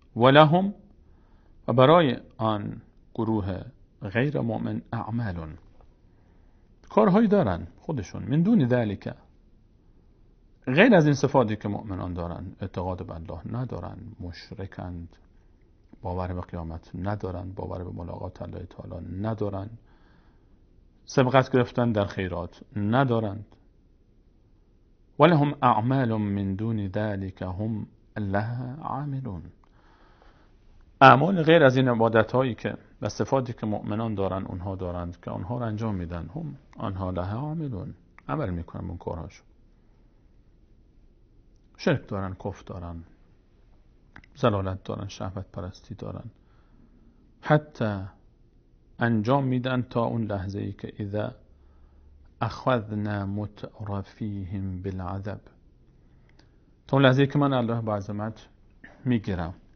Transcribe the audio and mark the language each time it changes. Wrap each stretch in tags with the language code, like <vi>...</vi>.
<fa>ولهم، و برای آن گروه غیر مؤمن، اعمال، کارهایی دارن خودشون،</fa> <ar>من دون ذلك،</ar> <fa>غیر از این صفاتی که مؤمنان دارن. اعتقاد به الله ندارن، مشرکند، باور به قیامت ندارن، باور به ملاقات الله تعالی ندارن، سبقت گرفتن در خیرات ندارند،</fa> <ar>ولهم اعمال من دون ذلك هم لها عاملون.</ar> <fa>اعمال غیر از این عبادت هایی که و صفاتی که مؤمنان دارن اونها دارند که اونها رو انجام میدن، هم آنها</fa> <ar>لها عاملون،</ar> <fa>عمل میکنن اون کارهاشو. شرک دارن، کفر دارن، ضلالت دارن، شهوت پرستی دارن، حتی انجام میدن تا اون لحظه ای که</fa> <ar>اذا اخذنا مترفیهم بالعذاب،</ar> <fa>تا اون لحظه ای که من الله با عظمت میگیرم.</fa>